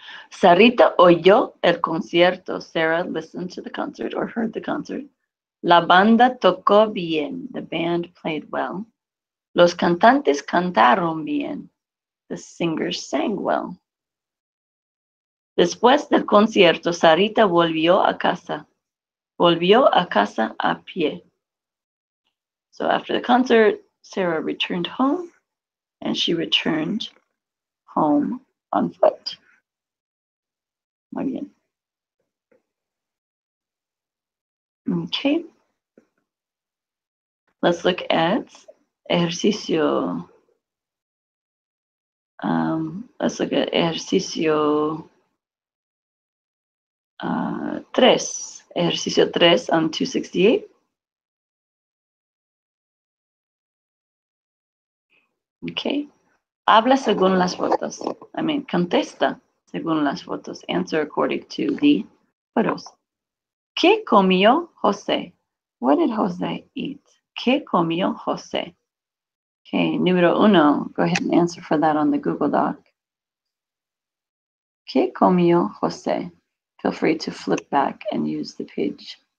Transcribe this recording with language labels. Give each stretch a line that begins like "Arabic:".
Spanish: Sarita oyó el concierto.
English: Sarah listened to the concert or heard the concert.
Spanish: La banda tocó bien.
English: The band played well.
Spanish: Los cantantes cantaron bien.
English: The singers sang well.
Spanish: Después del concierto, Sarita volvió a casa. Volvió a casa a pie.
English: So after the concert, Sarah returned home, and she returned home on foot.
Spanish: Muy bien.
English: Okay. Let's look at ejercicio. Let's look at ejercicio 3. Ejercicio 3 on 268.
Spanish: Okay. Habla según las fotos. Contesta según las fotos.
English: Answer according to the photos.
Spanish: ¿Qué comió José?
English: What did José eat?
Spanish: ¿Qué comió José? Okay, número 1.
English: Go ahead and answer for that on the Google Doc.
Spanish: ¿Qué comió José?
English: Feel free to flip back and use the page.